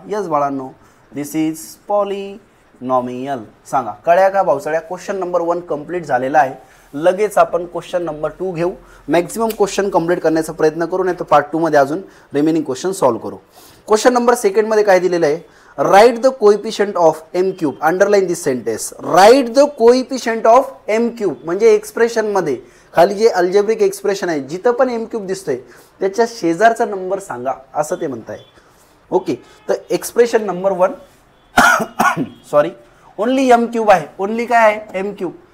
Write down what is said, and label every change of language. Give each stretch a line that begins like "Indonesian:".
English: Yes बाळांनो, this is polynomial.
Marathi: सांगा कळ्या का भावसाळ्या? क्वेश्चन नंबर 1 कंप्लीट झालेला आहे. लगेच आपण क्वेश्चन नंबर 2 घेऊ. मॅक्सिमम क्वेश्चन कंप्लीट करण्याचा प्रयत्न करू, नाही तर पार्ट 2 मध्ये अजून रिमेनिंग क्वेश्चन सॉल्व्ह करू. क्वेश्चन नंबर 2 मध्ये काय दिलेलं आहे?
English: Write the coefficient of m cube. Underline this sentence.
Marathi: Write the coefficient of m cube म्हणजे एक्सप्रेशन मध्ये खाली जे अल्जेब्रिक एक्सप्रेशन आहे जिथं पण m क्यूब दिसतोय त्याच्या शेजारचा नंबर सांगा असं ते म्हणताय. ओके, तर expression number 1 sorry only m cube आहे. ओनली काय आहे? m cube.